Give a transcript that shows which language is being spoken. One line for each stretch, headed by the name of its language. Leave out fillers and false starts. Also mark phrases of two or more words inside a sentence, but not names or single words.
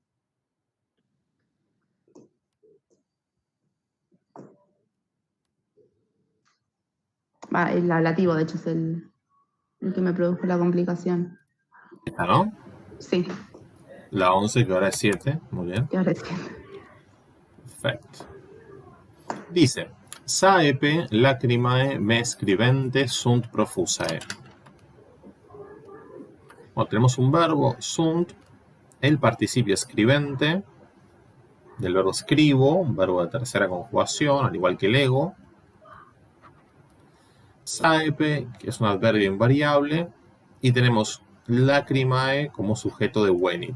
Spanish: El ablativo, de hecho, es el que me produjo la complicación. Esta, ¿no? Sí. La 11, que ahora es 7, muy bien. Que ahora es 7. Perfecto. Dice,
Latin: saepe lacrimae me scribente sunt profusae.
Spanish: Bueno, tenemos un verbo, sunt, el participio escribente, del verbo escribo, un verbo de tercera conjugación, al igual que el ego. Saepe, que es un adverbio invariable, y tenemos lacrimae como sujeto de venit.